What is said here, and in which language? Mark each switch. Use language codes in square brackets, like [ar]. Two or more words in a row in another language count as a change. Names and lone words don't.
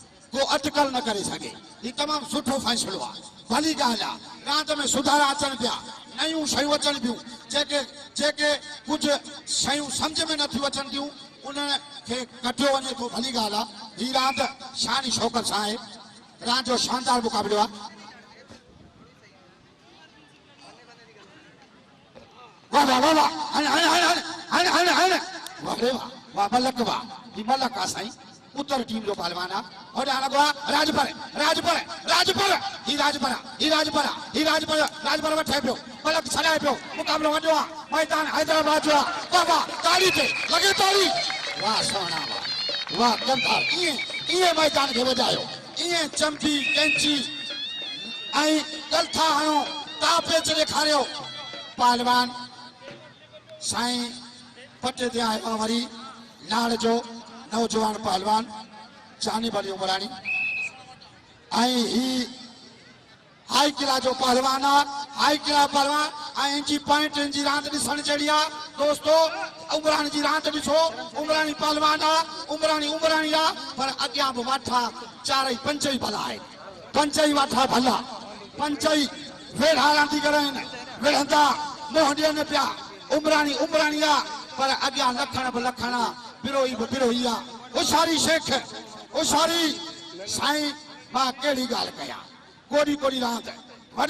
[sd] ही तमामु सुठो फ़ैसिलो आहे भली ॻाल्हि आहे रांदि में सुधारा अचनि पिया नयूं शयूं अचनि पियूं जेके कुझु शयूं सम्झ में नथियूं अचनि थियूं उनखे कढियो वञे थो भली ॻाल्हि आहे ही रांदि शान शौक़त सां आहे रांदि जो शानदार मुक़ाबिलो आहे वाह वाह वाह वाह वाह मलक वाह ही मलक आहे साईं उत्तर टीम जो पहलवान आहे और लगवा राजपर वठे पियो मलक छॾाए पियो मुक़ाबिलो वॾो आहे मैदान हैदराबाद जो आहे वाह वाह ताली ते लॻे ताली वाह सोना वाह गंधार ईअं मैदान खे वधायो ईअं चंपी कैंची ऐं गलथा हणो तापेच ॾेखारियो पहलवान साईं पटे ते आयो वरी लाड़ जो नौजवान पहलवान चानी बली उमरानी ही हाई किला जो पहलवान हाई किला पहलवान इंची पॉइंट जी रांदि ॾिसण जहिड़ी आहे दोस्तो उमरानी जी रांदि ॾिसो उमरानी पहलवान उमरानी आहे पर अॻियां बि वाठा चारई पंजई भला आहे पंजई वाठा भला पंजई वेढ़ा रांदीगर आहिनि विढ़ंदा मोह ॾियनि पिया उमरानी आहे पर अॻियां लखण बि लखण बिरोही बि बिरोही आहे होशियारी शेख होशियारी साईं मां कहिड़ी ॻाल्हि कयां कोड़ी रांदि वॾे